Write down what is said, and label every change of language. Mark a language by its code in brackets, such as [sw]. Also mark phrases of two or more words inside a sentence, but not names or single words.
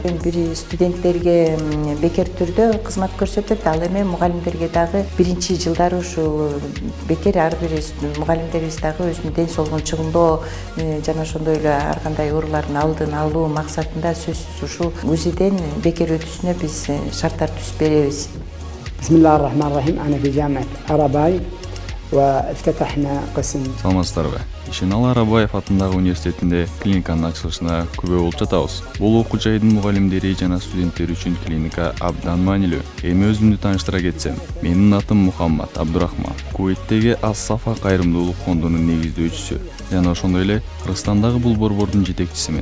[ky] Бир студенттерге бекер түрдө кызмат көрсөтөт, ал эми мугалимдерге дагы биринчи жылдары ушул бекер ар бир мугалимдерибиз дагы өзүнүн ден соолугун чыңдоо жана ошондой эле ар кандай оорулардын алдын алуу максатында сөзсүз ушул УЗИден бекер өтүүсүнө биз шарттар түзүп беребиз. [ar] بسم الله الرحمن الرحيم. أنا في جامعة Арабай وافتتحنا قسم. [ky] Саламатсыздарбы. Ишеналы Арабаев атындагы университетинде клиниканын ачылышына күбө болуп жатабыз. Бул окуу жайдын мугалимдери жана студенттери үчүн клиника абдан маанилүү. Эми өзүмдү тааныштыра кетсем, менин атым Мухаммад Абдурахман. Кувейттеги Ас-Сафа кайрымдуулук фондунун негиздөөчүсү жана ошондой эле Кыргызстандагы бул борбордун жетекчисимин.